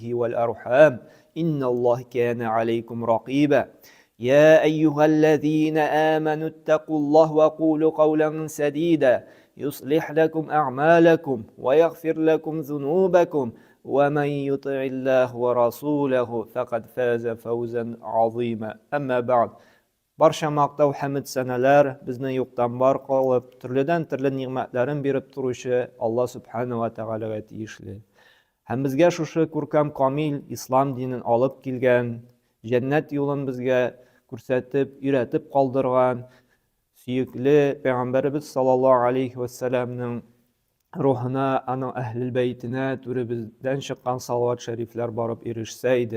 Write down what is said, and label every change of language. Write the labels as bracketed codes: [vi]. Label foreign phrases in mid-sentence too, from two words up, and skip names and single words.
[ar] والأرحام إن الله كان عليكم رقيبا يا أيها الذين آمنوا اتقوا الله وقولوا قولا سديدا يصلح لكم أعمالكم ويغفر لكم ذنوبكم ومن يطع الله ورسوله فقد فاز فوزا عظيما أما بعد [uz] Barcha maqtav hamd sanalar bizni yo'qdan bor qilib, turlidan-turli ne'matlarini berib turuvchi Alloh subhanahu va taologa tegishli. Ham bizga shu ko'rkam komil islom dinini olib kelgan, jannat yo'lini bizga ko'rsatib, uyratib qoldirgan suyukli payg'ambarimiz [ar] صلى الله عليه وسلم [uz] ruhina, ana ahli baytina turi bizdan chiqqan salovat shariflar borib erishsa edi.